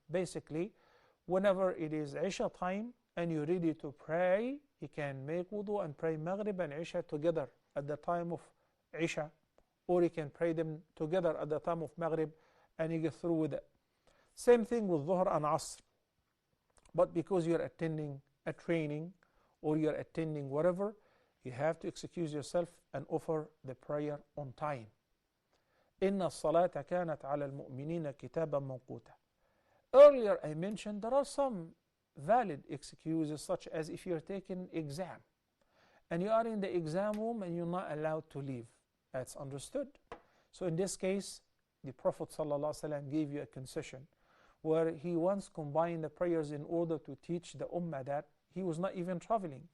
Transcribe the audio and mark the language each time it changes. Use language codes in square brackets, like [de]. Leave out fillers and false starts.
[en] Basically, whenever it is Isha time and you're ready to pray, you can make wudu and pray Maghrib and Isha together at the time of Isha, or you can pray them together at the time of Maghrib and you get through with it. Same thing with Dhuhr and Asr. But because you're attending a training or you're attending whatever, you have to excuse yourself and offer the prayer on time. [ar] إن الصلاة كانت على المؤمنين كتابا موقوتا. [en] Earlier I mentioned there are some valid excuses, such as if you're taking exam and you are in the exam room and you're not allowed to leave. That's understood. So in this case, the Prophet ﷺ gave you a concession where he once combined the prayers in order to teach the ummah that he was not even traveling.